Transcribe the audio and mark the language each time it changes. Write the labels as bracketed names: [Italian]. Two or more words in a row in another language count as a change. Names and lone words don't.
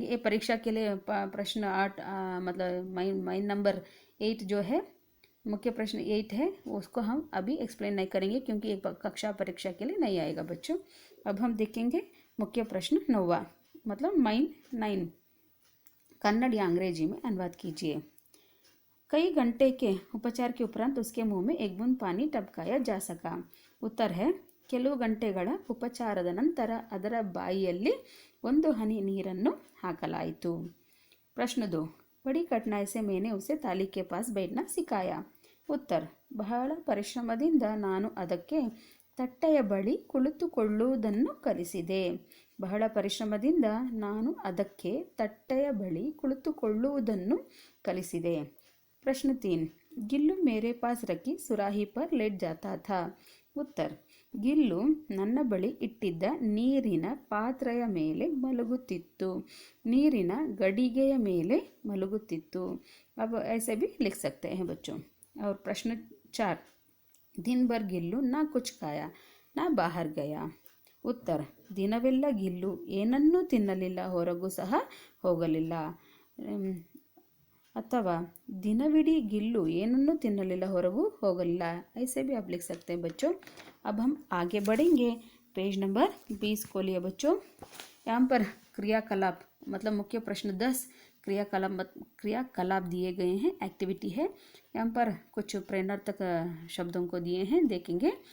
[Hindi] ये परीक्षा के लिए प्रश्न 8 मतलब [English] main number [Hindi] 8 जो है, मुख्य प्रश्न 8 है, उसको हम अभी एक्सप्लेन नहीं करेंगे क्योंकि एक कक्षा परीक्षा के लिए नहीं आएगा बच्चों। अब हम देखेंगे मुख्य प्रश्न 9वां मतलब माइन 9, कन्नड़ या अंग्रेजी में अनुवाद कीजिए। कई घंटे के उपचार के उपरांत उसके मुंह में एक बूंद पानी टपकाया जा सका। उत्तर है [Kannada] ಕೆಲವು ಗಂಟೆಗಳ ಉಪಚಾರದ ನಂತರ ಅದರ ಬಾಯಿಯಲ್ಲಿ ಒಂದು ಹನಿ ನೀರನ್ನು ಹಾಕಲಾಯಿತು। [Hindi] प्रश्न 2, बड़ी कठिनाई से मैंने उसे ताली के पास बैठना सिखाया। [Kannada] उत्तर ಬಹಳ ಪರಿಶ್ರಮದಿಂದ ನಾನು ಅದಕ್ಕೆ ತಟ್ಟೆಯ ಬಳಿ ಕುಳಿತುಕೊಳ್ಳುವುದನ್ನು ಕಲಿಸಿದೆ। ಬಹಳ ಪರಿಶ್ರಮದಿಂದ ನಾನು ಅದಕ್ಕೆ ತಟ್ಟೆಯ ಬಳಿ ಕುಳಿತುಕೊಳ್ಳುವುದನ್ನು ಕಲಿಸಿದೆ। [Hindi] प्रश्न 3, गिल्लू मेरे पास रखी सुराही पर लेट जाता था। [Kannada] उत्तर गिल्लू ನನ್ನ ಬಳಿ ಇಟ್ಟಿದ್ದ ನೀರಿನ ಪಾತ್ರೆಯ ಮೇಲೆ ಮಲಗುತ್ತಿತ್ತು, ನೀರಿನ ಗಡಿಗೆಯ ಮೇಲೆ ಮಲಗುತ್ತಿತ್ತು। [Hindi] अब ऐसे भी लिख सकते हैं बच्चों। और प्रश्न 4, दिन भर गिल्लू ना कुछ खाया ना बाहर गया। [Kannada] उत्तर ದಿನವೆಲ್ಲ ಗಿಲ್ಲು ಏನನ್ನೂ ತಿನ್ನಲಿಲ್ಲ, ಹೊರಗೂ ಸಹ ಹೋಗಲಿಲ್ಲ। ಅಥವಾ ದಿನವಿಡೀ गिल्लू ಏನನ್ನೂ ತಿನ್ನಲಿಲ್ಲ, ಹೊರಗೂ ಹೋಗಲಿಲ್ಲ। [Hindi] ऐसे भी आप लिख सकते हैं बच्चों। अब हम आगे बढ़ेंगे। पेज नंबर 20 खोलिए बच्चों। यहाँ पर क्रियाकलाप मतलब मुख्य प्रश्न 10 क्रियाकलाप दिए गए हैं, एक्टिविटी है। यहाँ पर कुछ प्रेरणार्थक शब्दों को दिए हैं, देखेंगे।